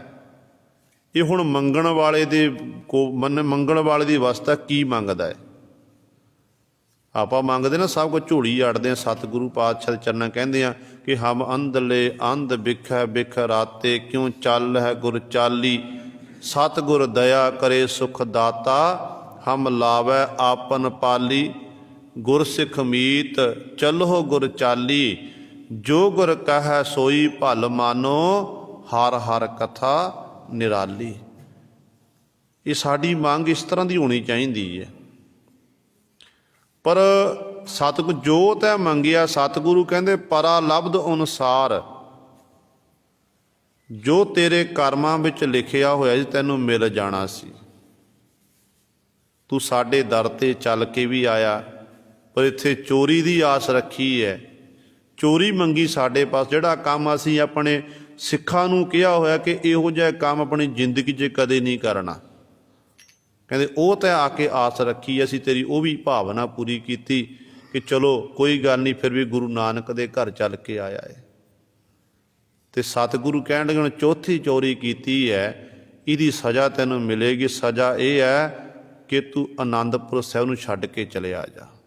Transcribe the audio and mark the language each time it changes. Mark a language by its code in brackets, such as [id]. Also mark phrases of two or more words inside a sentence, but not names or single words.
[pa] ਇਹ ਹੁਣ ਮੰਗਣ ਵਾਲੇ ਦੀ ਅਵਸਥਾ ਕੀ ਮੰਗਦਾ ਹੈ? ਆਪਾਂ ਮੰਗਦੇ ਨਾ ਸਭ ਕੁਝ ਝੋਲੀ ਅੜਦੇ ਹਾਂ। ਸਤਿਗੁਰੂ ਪਾਤਸ਼ਾਹ ਦੇ ਚਰਨਾਂ ਕਹਿੰਦੇ ਆ ਕਿ ਹਮ ਅੰਧਲੇ ਅੰਧ ਬਿਖ ਬਿਖ ਰਾਤੇ, ਕਿਉਂ ਚੱਲ ਹੈ ਗੁਰ ਚਾਲੀ, ਸਤਗੁਰ ਦਯਾ ਕਰੇ ਸੁਖ ਦਾਤਾ ਹਮ ਲਾਵੈ ਆਪਨ ਪਾਲੀ। ਗੁਰ ਸਿਖ ਮੀਤ ਚਲੋ ਗੁਰ ਚਾਲੀ ਜੋ ਗੁਰ ਕਹੈ ਸੋਈ ਭਲ ਮਾਨੋ ਹਰ ਹਰ ਕਥਾ ਨਿਰਾਲੀ। ਯੇ ਸਾਡੀ ਮੰਗ ਇਸ ਤਰਹ ਕੀ ਹੋਨੀ ਚਾਹਿਏ ਹੈ। ਪਰ ਸਤਗੁਰ ਜੋ ਤੈ ਮੰਗਿਆ ਸਤਗੁਰੂ ਕਹਤੇ ਪਰਾ ਲਬਧ ਅਨੁਸਾਰ ਜੋ ਤੇਰੇ ਕਰਮਾਂ ਵਿਚ ਲਿਖਿਆ ਹੋਯਾ ਜੀ ਤੈਨੂੰ ਮਿਲ ਜਾਨਾ ਸੀ। ਤੂ ਸਾਡੇ ਦਰ ਤੇ ਚਲ ਕੇ ਭੀ ਆਯਾ ਪਰ ਇੱਥੇ ਚੋਰੀ ਦੀ ਆਸ ਰਖੀ ਹੈ ਚੋਰੀ ਮੰਗੀ ਸਾਡੇ ਪਾਸ। ਜਿਹੜਾ ਕਾਮ ਅਸੀਂ ਅਪਨੇ ਸਿਖਾਂ ਨੂੰ ਕਹਾ ਹੋਯਾ ਕਿ ਇਹੋ ਜਿਹਾ ਕਾਮ ਅਪਨੀ ਜ਼ਿੰਦਗੀ 'ਚ ਕਦੇ ਨਹੀਂ ਕਰਨਾ ਕਹਤੇ ਉਹ ਤਾਂ ਆ ਕੇ ਆਸ ਰੱਖੀ, ਅਸੀਂ ਤੇਰੀ ਉਹ ਵੀ ਭਾਵਨਾ ਪੂਰੀ ਕੀਤੀ ਕਿ ਚਲੋ ਕੋਈ ਗੱਲ ਨਹੀਂ, ਫਿਰ ਵੀ ਗੁਰੂ ਨਾਨਕ ਦੇ ਘਰ ਚੱਲ ਕੇ ਆਇਆ ਹੈ। ਤੇ ਸਤਿਗੁਰੂ ਕਹਿਣ ਲੱਗੇ ਹੁਣ ਚੌਥੀ ਚੋਰੀ ਕੀਤੀ ਹੈ, ਇਹਦੀ ਸਜ਼ਾ ਤੈਨੂੰ ਮਿਲੇਗੀ। ਸਜ਼ਾ ਇਹ ਹੈ ਕਿ ਤੂੰ ਆਨੰਦਪੁਰ ਸਾਹਿਬ ਨੂੰ ਛੱਡ ਕੇ ਚਲਿਆ ਜਾ।